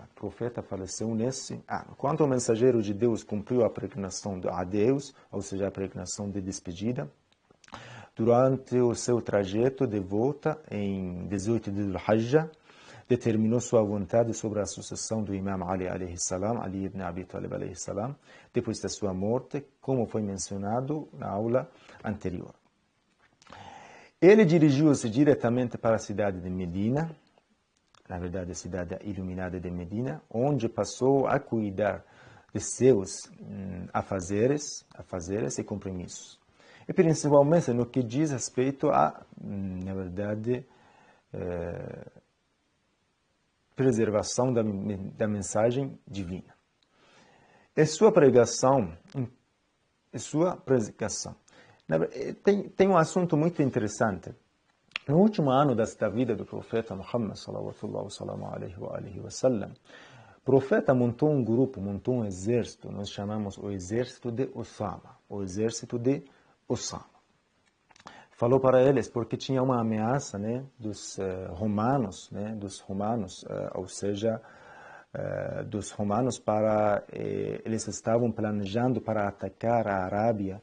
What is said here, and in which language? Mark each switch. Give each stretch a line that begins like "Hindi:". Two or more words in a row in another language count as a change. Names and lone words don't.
Portuguese: O profeta faleceu nesse ano. Quando o mensageiro de Deus cumpriu a pregnação a Deus, ou seja, a pregnação de despedida, durante o seu trajeto de volta, em 18 de Dhul-Hajjah, determinou sua vontade sobre a sucessão do Imam Ali
Arabic: عليه السلام,
Portuguese: Ali ibn Abi Talib
Arabic: عليه السلام,
Portuguese: depois da sua morte, como foi mencionado na aula anterior. Ele dirigiu-se diretamente para a cidade de Medina, na verdade a cidade iluminada de Medina, onde passou a cuidar de seus afazeres e compromissos. E principalmente no que diz respeito a, na verdade, preservação da mensagem divina. E sua pregação tem um assunto muito interessante. No último ano da vida do profeta Muhammad
Arabic: صلى الله عليه وسلم,
Portuguese: o profeta montou um grupo, montou um exército, nós chamamos o exército de Usama, Falou para eles porque tinha uma ameaça, né, dos romanos, ou seja, dos romanos eles estavam planejando para atacar a Arábia.